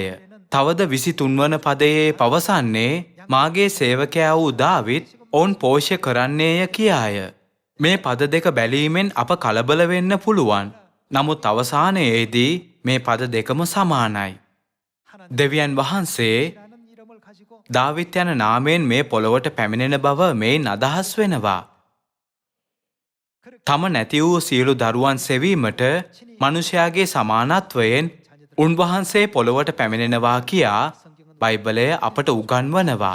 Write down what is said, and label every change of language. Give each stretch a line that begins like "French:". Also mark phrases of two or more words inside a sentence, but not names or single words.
Sinhala: තවද 23 වන පදයේ පවසන්නේ මාගේ සේවකයා වූ දාවිත් ඔවුන් පෝෂ්‍ය කරන්නේය කියාය. මේ පද දෙක බැලීමෙන් අප කලබල වෙන්න පුළුවන්. නමුත් අවසානයේදී මේ පද දෙකම සමානයි. දෙවියන් වහන්සේ
Korean: 라는 이름을 가지고
Sinhala: දාවිත් යන නාමයෙන් මේ පොළොවට පැමිණෙන බව මේන් අදහස් වෙනවා. තම නැති වූ සියලු දරුවන් සෙවීමට මනුෂ්‍යයාගේ සමානත්වයෙන් උන්වහන්සේ පොළොවට පැමිණෙනවා කියා බයිබලය අපට උගන්වනවා.